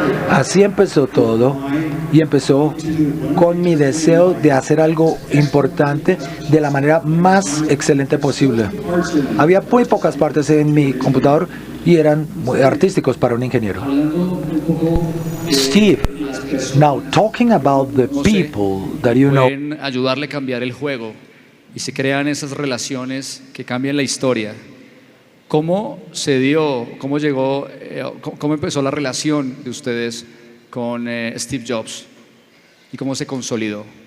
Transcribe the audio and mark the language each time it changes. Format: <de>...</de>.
<es>Así empezó todo y empezó con mi deseo de hacer algo importante de la manera más excelente posible. Había muy pocas partes en mi computador y eran muy artísticos para un ingeniero.</es> <en>Steve, now talking about the people that you know.</en> <es>Pueden ayudarle a cambiar el juego y se crean esas relaciones que cambian la historia. ¿Cómo se dio, cómo llegó, cómo empezó la relación de ustedes con Steve Jobs y cómo se consolidó?</es>